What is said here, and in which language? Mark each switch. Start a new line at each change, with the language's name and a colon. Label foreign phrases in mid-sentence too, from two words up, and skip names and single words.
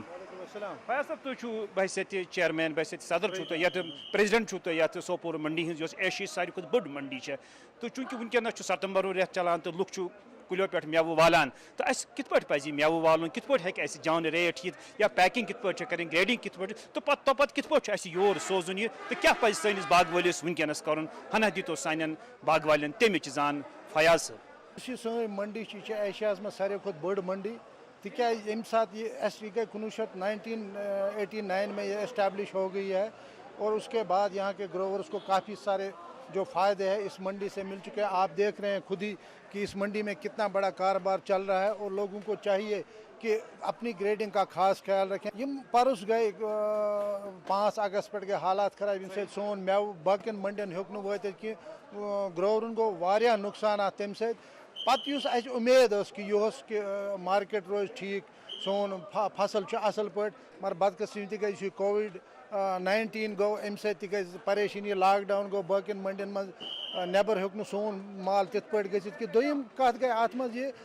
Kashmiri: فیاض صٲب تُہۍ چھِو بحیثیتہِ چیئرمین بحیثیتہِ صدر چھُو تُہۍ یتھ پریزڈنٹ چھُو تُہۍ یتھ سوپور منڈی ہٕنٛز یۄس ایشیاہٕچ ساروی کھۄتہٕ بٔڑ منڈی چھےٚ تہٕ چوٗنٛکہِ ونکیٚنس چھُ سپٹمبر ریٚتھ چلان تہٕ لُکھ چھُ کُلیو پٮ۪ٹھ میوٕ والان تہٕ اَسہِ کِتھ پٲٹھۍ پزِ یہِ میوٕ والُن کِتھ پٲٹھۍ ہیٚکہِ اَسہِ جان ریٹ یِتھ یا پیکِنگ کِتھ پٲٹھۍ چھےٚ کَرٕنۍ گریڈِنگ کِتھ پٲٹھۍ تہٕ پتہٕ کِتھ پٲٹھۍ چھُ اَسہِ یور سوزُن یہِ تہٕ کیاہ پزِ سٲنِس باغہٕ وٲلِس ونکیٚنس کرُن ہنا دِتو سانٮ۪ن باغہٕ والٮ۪ن تَمِچ زان فیاض صٲب. یُس یہِ سٲنۍ منڈی چھِ یہِ چھِ ایشیاہس منٛز ساروی کھۄتہٕ بٔڑ منڈی تِکیٛازِ ییٚمہِ ساتہٕ
Urdu: یہ گئی 1989 میں یہ اسٹیبلش ہو گئی ہے اور اس کے بعد یہاں کے گروورس کو کافی سارے جو فائدے ہیں اس منڈی سے مل چکے ہیں. آپ دیکھ رہے ہیں خود ہی کہ اس منڈی میں کتنا بڑا کاروبار چل رہا ہے اور لوگوں کو چاہیے کہ اپنی گریڈنگ کا خاص خیال رکھیں.
Kashmiri: یم پرس گئی 5 اگست پہ گئی حالات خراب یم سۭتۍ سون میوٕ باقین منڈین ہیوٚک نہٕ وٲتِتھ کینٛہہ گروورن گوٚو واریاہ نقصانات تمہِ سۭتۍ. پتہٕ یُس اَسہِ اُمید ٲس کہ یِہُس کہ مارکیٹ روزِ ٹھیٖک سون فصل چھُ اصل پٲٹھۍ مگر بدقسمتی تہِ گٔے یُس COVID-19 گوٚو امہِ سۭتۍ تہِ گٔے پریشٲنی لاک ڈاوُن گوٚو باقین منڈین منٛز نیبر ہیوٚک نہٕ سون مال تِتھ پٲٹھۍ گٔژھِتھ کہِ دوٚیِم کتھ گٔے اتھ منٛز یہِ